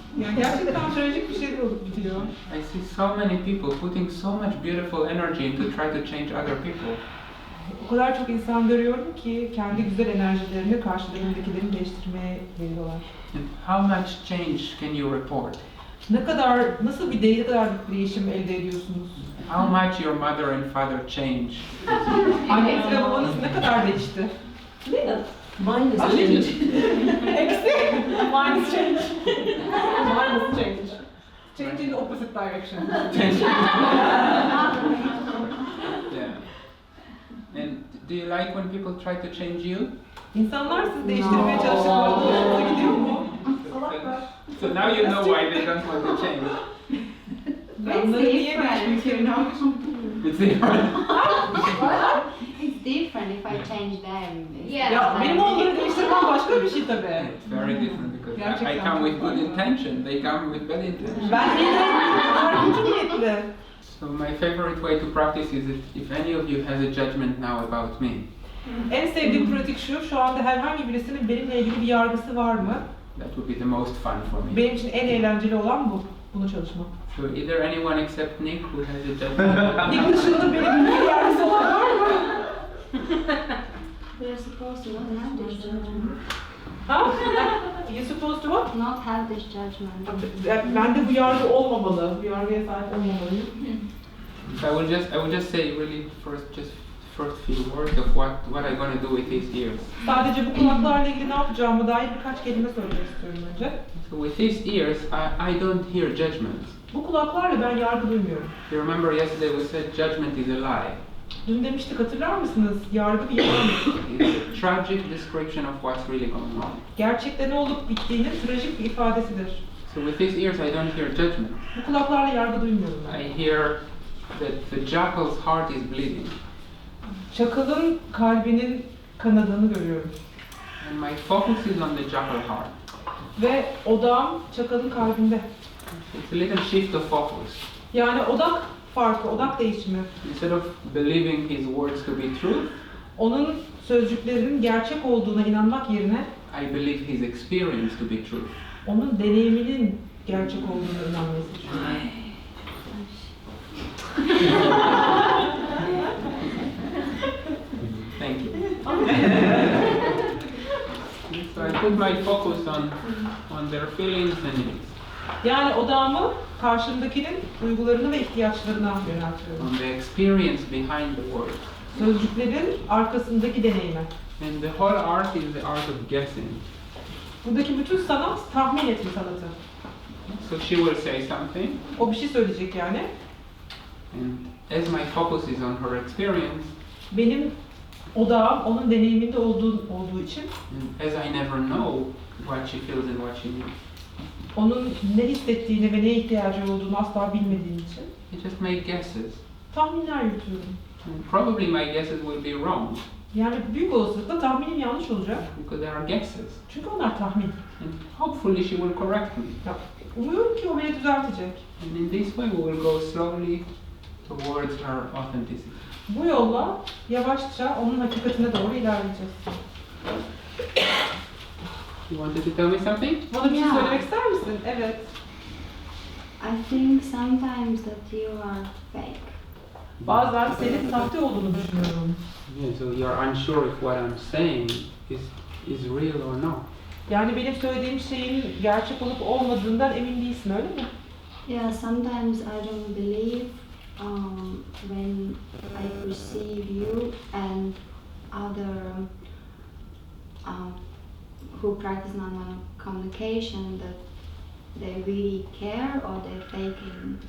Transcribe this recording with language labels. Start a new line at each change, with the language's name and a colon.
Turkish: Yani gerçekten trajik bir şey olup bitiyor.
English: I see so many people putting so much beautiful energy into try to change other people.
Turkish: O kadar çok insan görüyorum ki kendi güzel enerjilerini karşılarındakilerini değiştirmeye veriyorlar.
English: And how much change can you report?
Turkish: Nasıl bir değişim elde ediyorsunuz?
English: How much your mother and father change?
Turkish: Anneniz ve babanız ne kadar değişti?
English: Minus change. Eksi. Minus change. Minus change. Change in the opposite direction. Yeah. And do you like when people try to change you?
Turkish: İnsanlar sizi değiştirmeye çalıştıklarında hoşunuza gidiyor mu?
English: So now you know why they don't want to change.
Turkish: Onları niye değişmek istemiyorlar?
English: It's different. It's different if I change them. Yeah.
Turkish: Ya benim onları değiştirmem başka bir şey tabii.
English: It's very different because I
Turkish: Gerçekten
English: come with
Turkish: çok
English: good
Turkish: farklı.
English: intention. They come with bad intention.
Turkish: Ben yine kötü niyetli.
English: So my favorite way to practice is if any of you has a judgment now about me.
Turkish: En sevdiğim pratik şu anda herhangi birisinin benimle ilgili bir yargısı var mı?
English: That would be the most fun for me.
Turkish: Benim için en eğlenceli olan bu. Bunu çalışmak.
English: So either anyone except Nick who has a judgment.
Turkish: Nick dışında benim bir yargısı olan var mı?
English: We're supposed to not have this judgment. Ha? You're supposed to what? Not have this judgment.
Turkish: Bende bu yargı olmamalı. Bu yargıya sahip olmamalıyım.
English: So I will just say really first few words of what I'm going to do with these ears.
Turkish: Sadece bu kulaklarla ilgili ne yapacağıma dair birkaç kelime söylemek istiyorum önce.
English: So with these ears, I don't hear judgments.
Turkish: Bu kulaklarla ben yargı duymuyorum.
English: You remember yesterday we said judgment is a lie.
Turkish: Dün demiştik, hatırlar mısınız? Yargı bir yalan.
English: It's a tragic description of what's really going on.
Turkish: Gerçekte ne olup bittiğinin trajik bir ifadesidir.
English: So with these ears, I don't hear judgment.
Turkish: Bu kulaklarla yargı duymuyorum ben.
English: I hear that the jackal's heart is bleeding.
Turkish: Çakalın kalbinin kanadığını görüyorum.
English: And my focus is on the jackal heart.
Turkish: Ve odağım çakalın kalbinde.
English: It's a little shift of focus.
Turkish: Yani odak farkı, odak değişimi.
English: Instead of believing his words to be true,
Turkish: Onun sözcüklerinin gerçek olduğuna inanmak yerine
English: I believe his experience to be true.
Turkish: onun deneyiminin gerçek olduğuna inanmayı seçiyorum.
English: Thank you. So I put my focus on their feelings and needs,
Turkish: Yani odağımı karşımdakinin duygularını ve ihtiyaçlarına yöneltiyorum.
English: on the experience behind the words.
Turkish: Sözcüklerin arkasındaki deneyime.
English: And the whole art is the art of guessing.
Turkish: Buradaki bütün sanat tahmin etme sanatı.
English: So she will say something,
Turkish: O bir şey söyleyecek yani.
English: and as my focus is on her experience,
Turkish: Benim odağım onun deneyiminde olduğu için
English: and as I never know what she feels and what she needs,
Turkish: onun ne hissettiğini ve neye ihtiyacı olduğunu asla bilmediğim için
English: I just make guesses.
Turkish: tahminler yürütüyorum.
English: And probably my guesses will be wrong,
Turkish: Yani büyük olasılıkla tahminim yanlış olacak.
English: because they are guesses.
Turkish: Çünkü onlar tahmin.
English: And hopefully she will correct me.
Turkish: Umuyorum ki o beni düzeltecek.
English: And in this way we will go slowly towards her authenticity.
Turkish: Bu yolla yavaşça onun hakikatine doğru ilerleyeceğiz.
English: You wanted to tell me something?
Turkish: Bana bir şey Ya. söylemek ister misin? Evet.
English: I think sometimes that you are fake.
Turkish: Bazen senin sahte olduğunu düşünüyorum.
English: Yeah, so you're unsure if what I'm saying is real or not.
Turkish: Yani benim söylediğim şeyin gerçek olup olmadığından emin değilsin, öyle mi?
English: Yeah, sometimes I don't believe when I perceive you and other who practice nonviolent communication that they really care or they're faking.